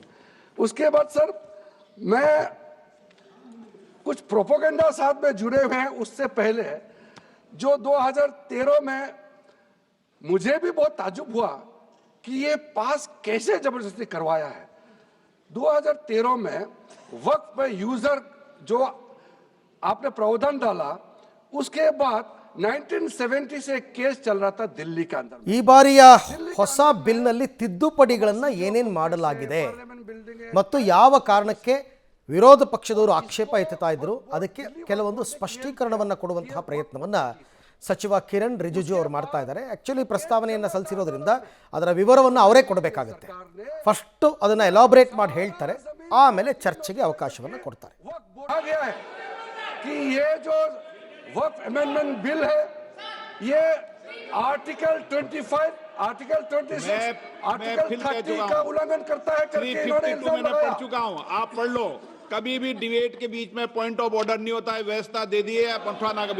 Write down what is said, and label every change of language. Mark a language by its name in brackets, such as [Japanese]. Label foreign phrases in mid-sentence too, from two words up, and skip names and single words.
[Hindi] उसके बाद सर मैं कुछ प्रोपोगेंडा साथ में जुड़े हुए हैं उससे पहले जो 2013 में मुझे भी बहुत ताज्जुब हुआ कि ये पास कैसे जबरदस्ती करवाया है। 2013 में वक्फ पे यूजर जो आपने प्रावधान डाला, उसके बाद 1970 से एक केस चल रहा था दिल्ली के अंदर। [Kannada] ಈ ಬಾರಿಯ ಹೊಸ ಬಿಲ್ನಲ್ಲಿ ತಿದ್ದುಪಡಿಗಳನ್ನು ಏನೇನು ಮಾಡಲಾಗಿದೆ ಮತ್ತು ಯಾವ ಕಾರಣಕ್ಕೆ ವಿರೋಧ ಪಕ್ಷದವರು ಆಕ್ಷೇಪ ಎತ್ತುತ್ತಾ ಇದ್ರು, ಅದಕ್ಕೆ ಕೆಲವೊಂದು ಸ್ಪಷ್ಟೀಕರಣವನ್ನು ಕೊಡುವಂತಹ ಪ್ರಯತ್ನವನ್ನು ಸಚಿವ ಕಿರಣ್ ರಿಜಿಜು ಅವರು ಮಾಡ್ತಾ ಇದ್ದಾರೆ. ಆ್ಯಕ್ಚುಲಿ ಪ್ರಸ್ತಾವನೆಯನ್ನು ಸಲ್ಲಿಸಿರೋದ್ರಿಂದ ಅದರ ವಿವರವನ್ನು ಅವರೇ ಕೊಡಬೇಕಾಗುತ್ತೆ. ಫಸ್ಟು ಅದನ್ನು ಎಲಾಬ್ರೇಟ್ ಮಾಡಿ ಹೇಳ್ತಾರೆ, ಆಮೇಲೆ ಚರ್ಚೆಗೆ ಅವಕಾಶವನ್ನು ಕೊಡ್ತಾರೆ. [Hindi] कि ये जो वक्फ अमेंडमेंट बिल है ये आर्टिकल 25, आर्टिकल 26, आर्टिकल 30 का उल्लंघन करता है करके इन्होंने इल्जाम मैंने लगाया। पढ़ चुका हूं, आप पढ़ लो। कभी भी डिबेट के बीच में [English] point of order [Hindi] नहीं होता है, व्यवस्था दे दी है पंथवाना कभी।